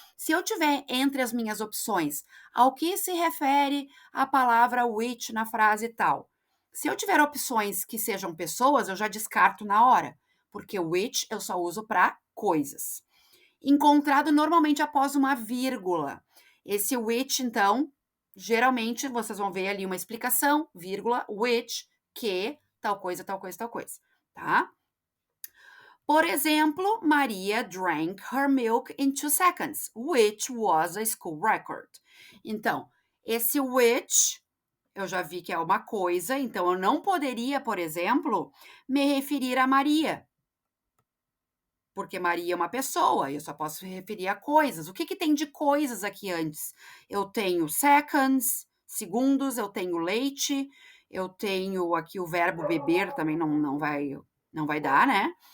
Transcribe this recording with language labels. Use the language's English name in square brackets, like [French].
[Portuguese] Se eu tiver entre as minhas opções ao que se refere a palavra which na frase tal, se eu tiver opções que sejam pessoas, eu já descarto na hora, porque which eu só uso para coisas. Encontrado normalmente após uma vírgula. Esse which, então, geralmente vocês vão ver ali uma explicação, vírgula, which, que, tal coisa, tal coisa, tal coisa, tá? Por exemplo, [English] Maria drank her milk in 2 seconds, which was a school record. [Portuguese] Então, esse which, eu já vi que é uma coisa, então eu não poderia, por exemplo, me referir a Maria, porque Maria é uma pessoa, eu só posso me referir a coisas. O que tem de coisas aqui antes? Eu tenho seconds, segundos, eu tenho leite, eu tenho aqui o verbo beber, também não vai dar, né?